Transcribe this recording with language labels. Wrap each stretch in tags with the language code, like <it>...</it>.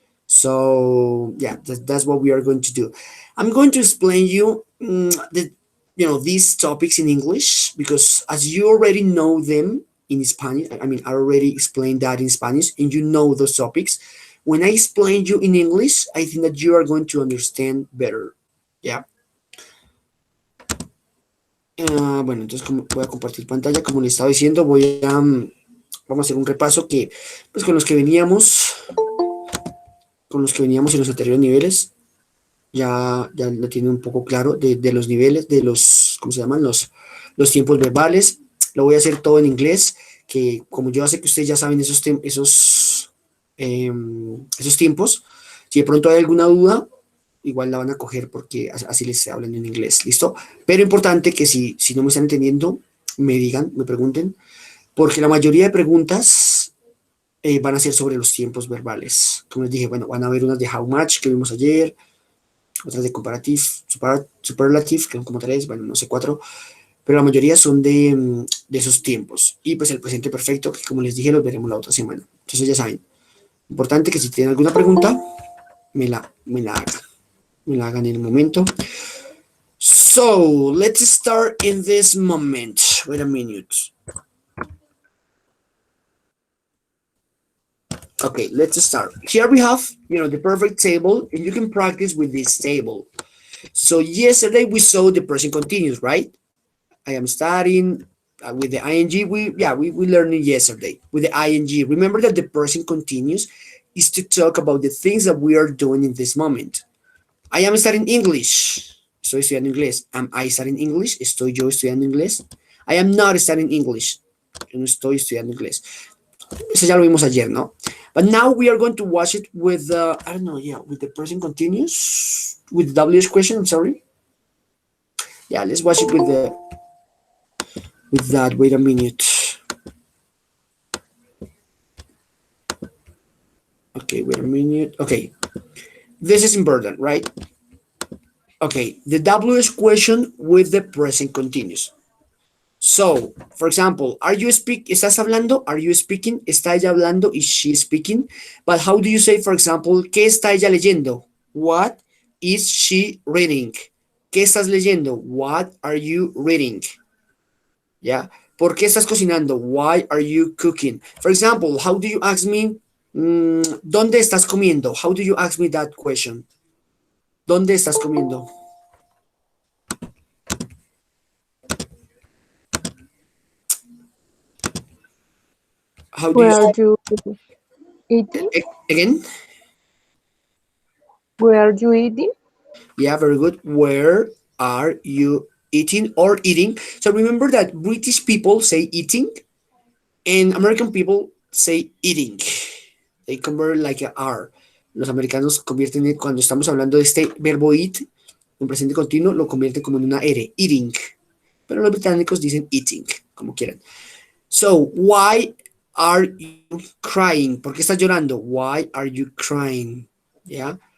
<en>So yeah, that's what we are going to do. I'm going to explain you these topics in English because as you already know them in Spanish, I mean, I already explained that in Spanish, and you know those topics. When I explain you in English, I think that you are going to understand better. Yeah.</en> <es>Bueno, entonces voy a compartir pantalla. Como les estaba diciendo, vamos a hacer un repaso que, pues, con los que veníamos en los anteriores niveles. Ya lo tiene un poco claro de los niveles, de los, ¿cómo se llaman? Los tiempos verbales. Lo voy a hacer todo en inglés, que como yo sé que ustedes ya saben esos tiempos, si de pronto hay alguna duda, igual la van a coger porque así les hablan en inglés, ¿listo? Pero importante que si no me están entendiendo, me digan, me pregunten, porque la mayoría de preguntas van a ser sobre los tiempos verbales. Como les dije, bueno, van a ver unas de how much que vimos ayer, otras de comparative, superlative, que son como tres, bueno, no sé, cuatro, pero la mayoría son de esos tiempos. Y pues el presente perfecto, que como les dije, los veremos la otra semana. Entonces ya saben, importante que si tienen alguna pregunta, me la hagan en el momento.</es> <en>So, let's start in this moment. Wait a minute. Okay, let's start. Here we have, the perfect table, and you can practice with this table. So yesterday we saw the present continuous, right? I am starting with the ing. We learned it yesterday with the ing. Remember that the present continuous is to talk about the things that we are doing in this moment. I am studying English.</en> <es>Estoy estudiando inglés.</es> <en>Am I studying English?</en> <es>Estoy yo estudiando inglés.</es> <en>I am not studying English.</en> <es>Yo no estoy estudiando inglés. Eso ya lo vimos ayer, ¿no?</es> <en>But now we are going to watch it with with the present continuous, with the WH question, I'm sorry. Yeah, let's watch it with that. Wait a minute. Okay, wait a minute. Okay. This is important, right? Okay, the WH question with the present continuous. So, for example,</en> <es>¿estás hablando?</es> <en>Are you speaking?</en> <es>¿Está ella hablando?</es> <en>Is she speaking? But how do you say, for example,</en> <es>¿qué está ella leyendo?</es> <en>What is she reading?</en> <es>¿Qué estás leyendo?</es> <en>What are you reading? ¿Ya?</en> <es>¿Por qué estás cocinando?</es> <en>Why are you cooking? For example, how do you ask me,</en> <es>¿dónde estás comiendo?</es> <en>How do you ask me that question?</en> <es>¿Dónde estás comiendo?</es> <en>How do Where you are you eating? again? Where are you eating? Yeah, very good. Where are you eating or eating? So remember that British people say eating and American people say eating. They convert like a R.</en> <es>Los americanos convierten cuando estamos hablando de este verbo eat en presente continuo, lo convierten como en una R, eating. Pero los británicos dicen eating, como quieran.</es> <en>So, why are you crying?</en> <es>¿Por qué estás llorando?</es> <en>Why are you crying? Yeah.</en>